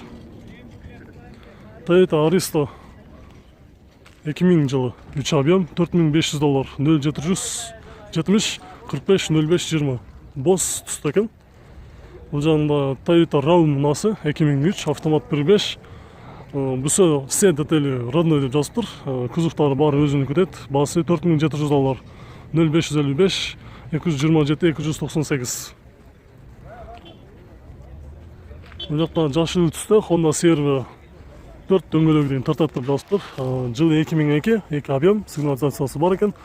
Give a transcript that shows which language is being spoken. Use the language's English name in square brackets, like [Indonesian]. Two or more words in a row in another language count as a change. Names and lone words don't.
[Kyrgyz] Toyota Aristo 2000 жылы 3 объем $4500, 0770 45 05 20. Босс түстө экен. Бул жанында Toyota Raum унаасы 2003 автомат 1.5. Бүсө [Russian] все детали родной [Kyrgyz] деп жазыптыр. Кузовтары баары өзүнүкү дейт. Баасы $4700, 0555 227 298. Бул жакта жашыл түстө Honda CR-V 4 дөңгөлөгү дейин тартат деп жазыптыр. Жылы 2002 2 объем, сигнализациясы бар экен.